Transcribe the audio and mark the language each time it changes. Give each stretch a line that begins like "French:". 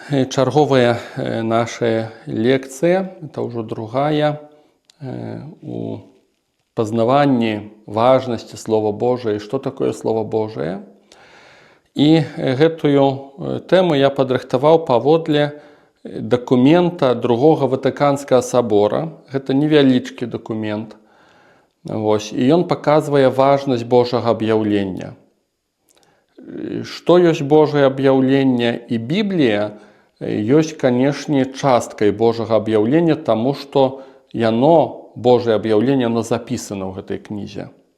Belarusian: Чарговая
Russian: наша лекция, это уже другая,
Belarusian: у познаванні
Russian: важности Слова Божия, что такое Слово Божие.
Belarusian: И гэтую тему я падрыхтаваў паводле документа
Russian: другого Ватиканского собора. Это
Belarusian: невялічкі
Russian: документ. И он показывает важность Божьего объявления. Что есть Божье объявление и Библия, есть, конечно,
Belarusian: часткой
Russian: Божьего объявления, тому что
Belarusian: яно,
Russian: Божье объявление, оно записано в этой
Belarusian: книзе.